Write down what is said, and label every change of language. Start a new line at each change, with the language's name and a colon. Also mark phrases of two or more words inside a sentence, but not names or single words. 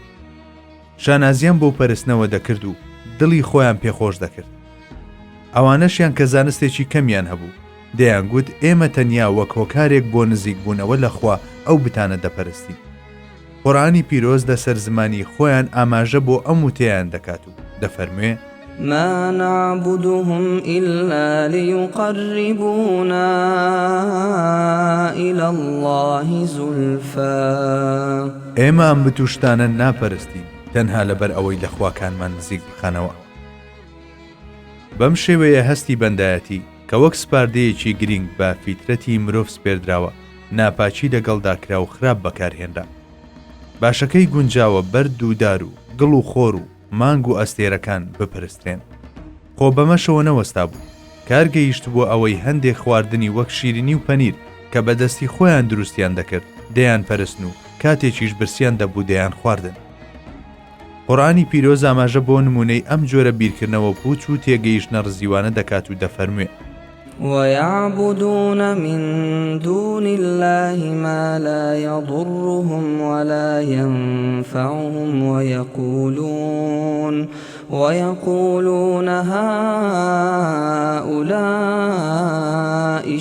Central Kurdish: شانازیان بۆ پەرستنەوە دەکرد و دڵی خۆیان پێخۆش دەکرد. ئەوانەشیان کە زانستێکی کەمیان هەبوو دەیانگوت ئێمە تەنیا وەک هۆکارێک بۆ نزیک بوونەوە لەخوا ئەو بتانە دەپەرستی. قورئانی پیرۆز لەسەر زمانی خۆیان ئاماژە بۆ ئەم وتەیان دەکات و دەفەرموێ:
Arabic: ما نعبدهم إلا ليقربونا إلى الله زلفى.
Central Kurdish: ئێمە ئەم بتوشتانە ناپەرستی تەنها لەبەر ئەوەی لە خواکانمان نزیک بخەنەوە. بەم شێوەیە هەستی بەندایەتی کە وەک سپاردەیەکی گرنگ بە فیترەتی مرۆڤ سپێردراوە ناپاچی لەگەڵدا کرا و خراپ بەکارهێنرا. باشەکەی گونجاوە بەرد و دار و گڵ و خۆر و مانگ و ئەستێرەکان بپەرسترێن. خۆ بەمەشەوە نەوەستا بوو، کارگەیشت بۆ ئەوەی هەندێک خواردنی وەک شیرینی و پەنیر کە بەدەستی خۆیان دروستیان دەکرد دەیان پەرستن و کاتێکیش برسیان دەبوو دەیان خواردن. قورئانی پیرۆز ئاماژە بۆ نمونەی ئەم جۆرە بیرکردنەوە پوچ و تێگەیشتنە ڕزیوانە دەکات و دەفەرموێ:
Arabic: ويعبدون من دون الله ما لا يضرهم ولا ينفعهم ويقولون هؤلاء